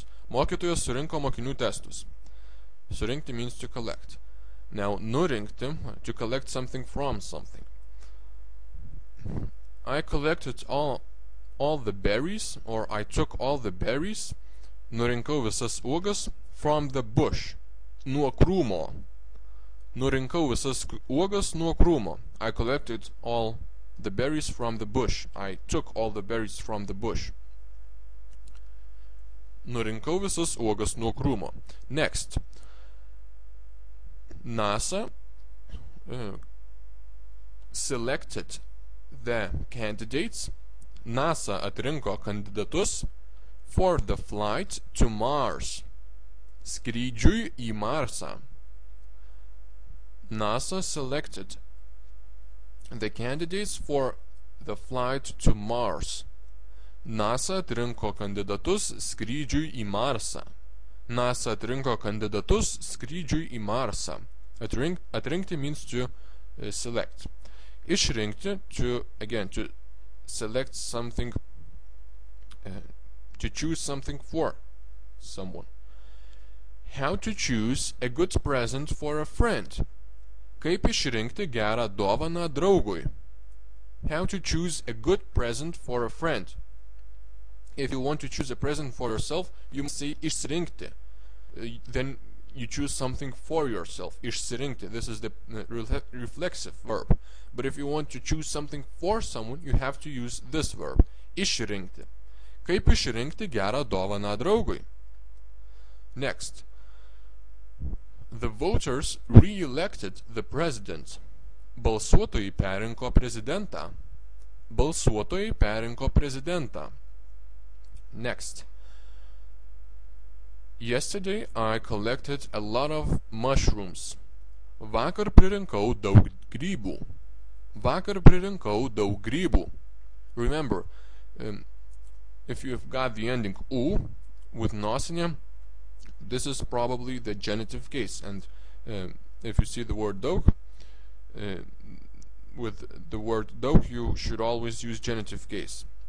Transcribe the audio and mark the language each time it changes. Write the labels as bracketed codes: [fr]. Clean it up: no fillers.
[lt] Mokytoja surinko mokinių testus. [en] Surinkti means to collect. Now, nurinkti, to collect something from something. I collected all the berries, or I took all the berries, [lt] nurinkau visas uogas [en] from the bush, [lt] nuo krūmo. Nurinkau visas uogas nuo krūmo. [en] I collected all the berries from the bush. I took all the berries from the bush. [lt] Nurinkau visas uogas nuo krūmo. [en] Next. NASA selected the candidates. NASA [lt] atrinko kandidatus [en] for the flight to Mars. [lt] Skrydžiui į Marsą. [en] NASA selected the candidates for the flight to Mars. [lt] NASA atrinko kandidatus skrydžiui į Marsą. NASA atrinko kandidatus skrydžiui į Marsą. [en] Atrinkti means to select. Išrinkti, to select something, to choose something for someone. How to choose a good present for a friend. [lt] Kaip išrinkti gerą dovaną draugui. [en] How to choose a good present for a friend. If you want to choose a present for yourself, you must say išrinkti. Then you choose something for yourself. Išsirinkti. This is the reflexive verb. But if you want to choose something for someone, you have to use this verb. [lt] Išrinkti. Kaip išrinkti gerą dovaną draugui. [en] Next. The voters re-elected the president. [lt] Balsuotojai perrinko prezidentą. Balsuotojai perrinko prezidentą. [en] Next. Yesterday I collected a lot of mushrooms. [lt] Vakar pririnkau daug grybų. Vakar pririnkau daug grybų. [en] Remember, if you've got the ending u with nosinė, this is probably the genitive case, and if you see the word daug, with the word daug, you should always use genitive case.